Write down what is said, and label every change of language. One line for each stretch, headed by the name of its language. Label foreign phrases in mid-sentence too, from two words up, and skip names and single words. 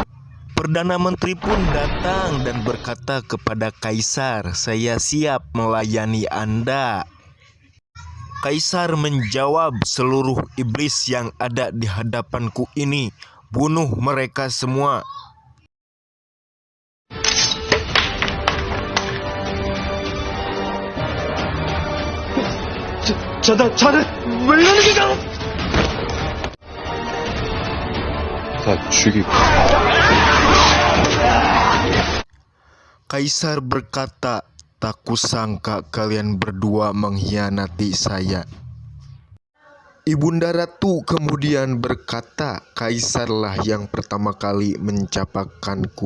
Indonesian: Perdana Menteri pun datang dan berkata kepada Kaisar, "Saya siap melayani Anda." Kaisar menjawab, "Seluruh iblis yang ada di hadapanku ini, bunuh mereka semua."
Korean: 자네 물러나기가! 다 죽이고.
Indonesian: Kaisar berkata, "Tak kusangka kalian berdua mengkhianati saya." Ibunda Ratu kemudian berkata, "Kaisarlah yang pertama kali mencapakanku."